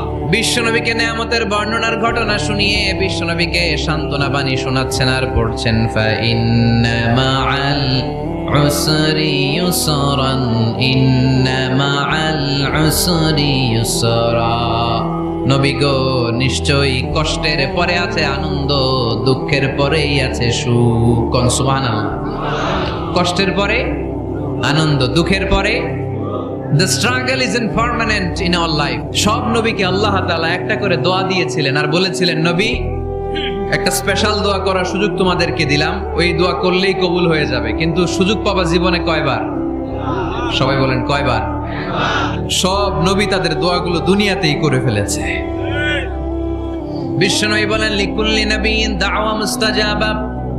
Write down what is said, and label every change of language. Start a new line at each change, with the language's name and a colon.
Bangla: বিশ্বনবীকে নেয়ামতের বর্ণনার ঘটনা শুনিয়ে বিশ্বনবীকে সান্ত্বনা বাণী শোনাচ্ছেন আর পড়ছেন,
Arabic: ফাইন্না মাআল উসরি ইউসরান, ইন্না মাআল উসরি ইউসরা।
Bangla: নবী গো, নিশ্চয়ই কষ্টের পরে আছে আনন্দ, দুঃখের পরেই আছে সুখ। সুবহানাল্লাহ। কষ্টের পরে আনন্দ, দুঃখের পরে
English: The struggle isn't permanent in our life.
Bangla: সব নবীকে আল্লাহ তাআলা একটা করে দোয়া দিয়েছিলেন আর বলেছিলেন, নবী একটা স্পেশাল দোয়া করার সুযোগ তোমাদেরকে দিলাম, ওই দোয়া করলেই কবুল হয়ে যাবে। কিন্তু সুযোগ পাবা জীবনে কয়বার? সবাই বলেন কয়বার? সব নবী তাদের দোয়াগুলো দুনিয়াতেই করে ফেলেছে। বিশ্বনবী বলেন,
Arabic: লিকুল্লি নাবিয়্যিন দাওয়া মুস্তাজাবা।